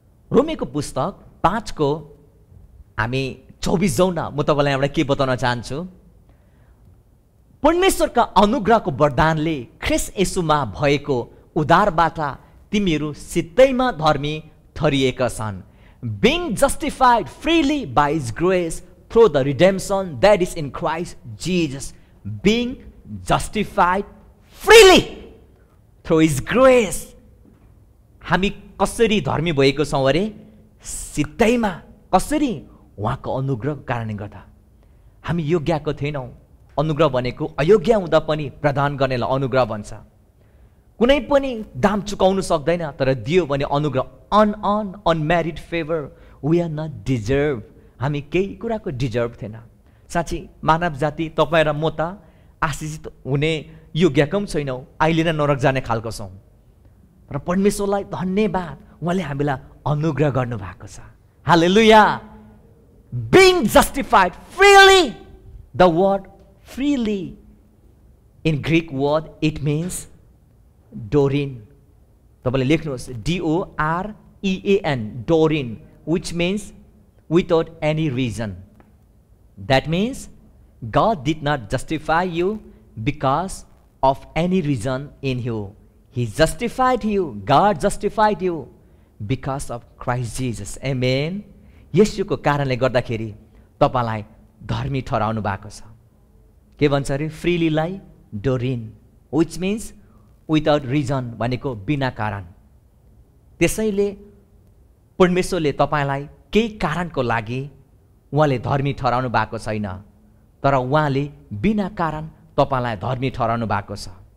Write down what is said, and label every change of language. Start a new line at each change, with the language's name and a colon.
Nepali: रोमीको पुस्तक 5 हामी 24 म तपाईँलाई एउटा के बताउन चाहन्छु। परमेश्वरका अनुग्रहको वरदानले ख्रीष्ट येशूमा भएको उद्धारबाट तिमीहरू सित्तैमा धर्मी ठहरिएका छन्।
English: Being justified freely by His grace through the redemption that is in Christ Jesus. Being justified freely through His grace.
Nepali: हामी कसरी धर्मी भएको छौँ अरे? सित्तैमा। कसरी? उहाँको अनुग्रहको कारणले गर्दा। हामी योग्यको थिएनौँ। अनुग्रह भनेको अयोग्य हुँदा पनि प्रदान गर्नेलाई अनुग्रह भन्छ। कुनै पनि दाम चुकाउनु सक्दैन, तर दियो भने अनुग्रह।
English: Unmerited favour, we are not deserve.
Nepali: हामी केही कुराको डिजर्भ थिएन। साँच्चै मानव जाति तपाईँ र म त आशिषित हुने योग्यको पनि छैनौँ, अहिले नै नरक जाने खालको छौँ। तर परमेश्वरलाई धन्यवाद, उहाँले हामीलाई अनुग्रह गर्नुभएको छ। हालेलुया।
English: Being justified freely. The word freely in Greek word it means dorin.
Nepali: तपाईँले लेख्नुहोस्
English: DOREAN, dorin, which means without any reason. That means God did not justify you because of any reason in you. He justified you, God justified you because of Christ Jesus. Amen.
Nepali: येशूको कारणले गर्दाखेरि तपाईलाई धर्मी ठहराउनु भएको छ। के भन्छ अरे? फ्रीलीलाई Dorian,
English: which means without reason,
Nepali: भनेको बिना कारण। त्यसैले परमेश्वरले तपाईलाई केही कारणको लागि उहाँले धर्मी ठहराउनु भएको छैन, तर उहाँले बिना कारण तपाईलाई धर्मी ठहराउनु भएको छ।